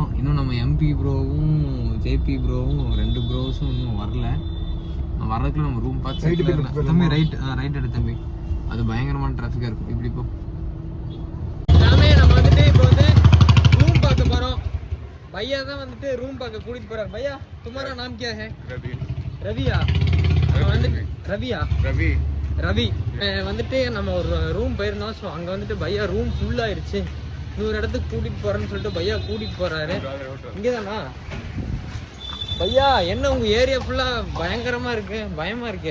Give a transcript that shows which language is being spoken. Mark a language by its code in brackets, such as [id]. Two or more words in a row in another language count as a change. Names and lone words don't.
[ta] இன்னும் நம்ம எம்பி ப்ரோவும் ஜேபி ப்ரோவும் 2 ப்ரோஸும் இன்னும் வரல. வர்றதுக்குள்ள நம்ம ரூம் பார்த்து தம்பி ரைட் எடு தம்பி. அது பயங்கரமான டிராஃபிக்காக இருக்கும். இப்படி இப்போ நம்ம வந்துட்டு இப்போ வந்து ரூம் பார்க்க போகிறோம். भैया தான் வந்துட்டு ரூம் பார்க்க கூட்டிட்டு போறாரு. [hi] भैया तुम्हारा नाम क्या है? [ta] रवि. रविया வந்து ரவியா? ரவி. ரவி வந்துட்டு நம்ம ஒரு ரூம் போயிருந்தோம். ஸோ அங்கே வந்துட்டு பையா ரூம் ஃபுல் ஆயிடுச்சு. இன்னொரு இடத்துக்கு கூட்டிட்டு போறேன்னு சொல்லிட்டு பையா கூட்டிட்டு போறாரு. இங்கே தானா பையா? என்ன உங்க ஏரியா ஃபுல்லா பயங்கரமா இருக்கு, பயமா இருக்கு.